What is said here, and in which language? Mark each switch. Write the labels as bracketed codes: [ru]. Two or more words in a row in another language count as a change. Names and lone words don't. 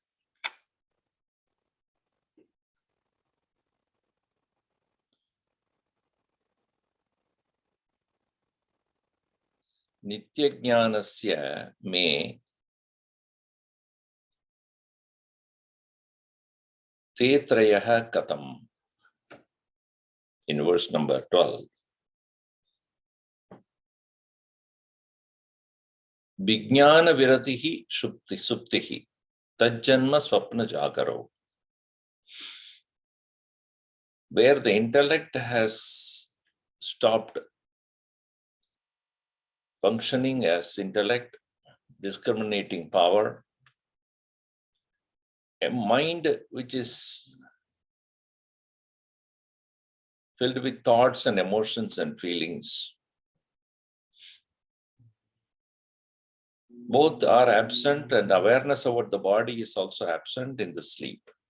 [sa] Nityajnanasya me tetrayaha katam. [en] In verse number 12. [sa] Vijnana viratihi suptihi tajjanma swapna jagaro. [en] Where the intellect has stopped functioning as intellect, discriminating power, a mind which is filled with thoughts and emotions and feelings, both are absent, and awareness about the body is also absent in the sleep.